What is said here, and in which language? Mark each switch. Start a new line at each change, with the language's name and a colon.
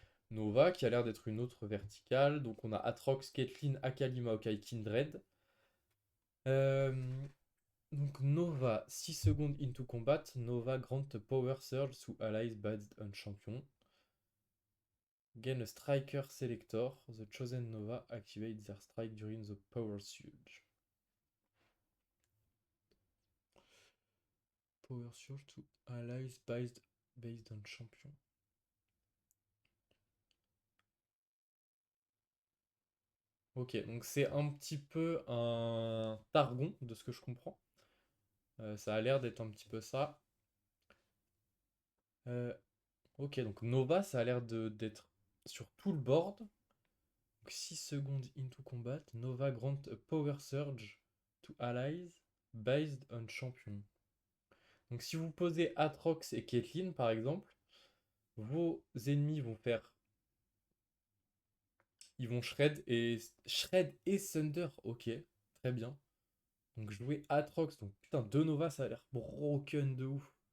French: Nova qui a l'air d'être une autre verticale, donc on a Atrox, Caitlyn, Akali, Maokai, Kindred. Euh, Donc
English: Nova, 6 secondes into combat, Nova grant a power surge to allies based on champion. Gain a striker selector, the chosen Nova activate their strike during the power surge. Power surge to allies based on champion.
French: Ok, donc c'est un petit peu un Targon de ce que je comprends. Ça a l'air d'être un petit peu ça. Euh, ok, donc Nova, ça a l'air d'être sur tout le board.
English: 6
French: secondes
English: into combat, Nova grant a power surge to allies based on champion.
French: Donc si vous posez Atrox et Caitlyn par exemple, vos ennemis vont faire... Ils vont Shred et Thunder. Ok, très bien. Donc jouer Atrox, donc putain, 2 Nova ça a l'air broken de ouf.